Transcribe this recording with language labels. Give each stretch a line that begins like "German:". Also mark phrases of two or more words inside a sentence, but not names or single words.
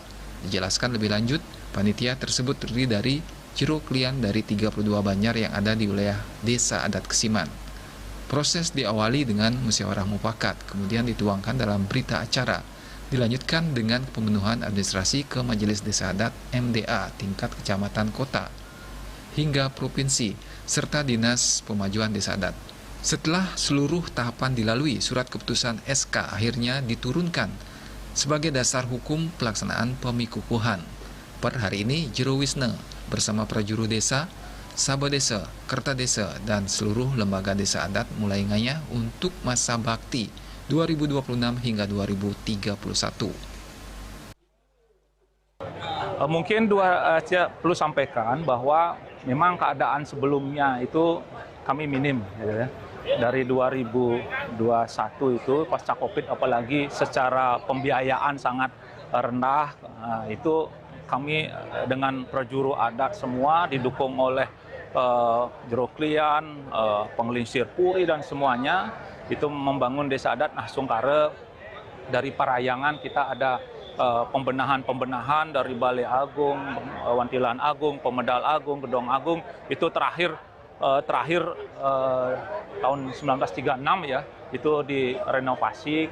Indonesian: Dijelaskan lebih lanjut, panitia tersebut terdiri dari Jero Klian dari 32 banjar yang ada di wilayah Desa Adat Kesiman. Proses diawali dengan musyawarah mufakat, kemudian dituangkan dalam berita acara, dilanjutkan dengan pemenuhan administrasi ke Majelis Desa Adat MDA tingkat kecamatan kota hingga provinsi serta Dinas Pemajuan Desa Adat. Setelah seluruh tahapan dilalui, surat keputusan SK akhirnya diturunkan sebagai dasar hukum pelaksanaan pemikukuhan. Per hari ini, Jero Wisne bersama prajuru desa, Sabah Desa, Kerta Desa, dan seluruh lembaga desa adat mulai ngayah untuk masa bakti 2026 hingga 2031. Mungkin perlu sampaikan bahwa memang keadaan sebelumnya itu kami minim. Ya. Dari 2021 itu pasca COVID, apalagi secara pembiayaan sangat rendah, itu kami dengan prajuru adat semua didukung oleh Jero Klian, Pengelingsir Puri dan semuanya itu membangun desa adat Nah Sungkare. Dari Parayangan kita ada pembenahan dari Balai Agung, Wantilan Agung, Pemedal Agung, Gedong Agung. Itu terakhir tahun 1936 ya, itu direnovasi.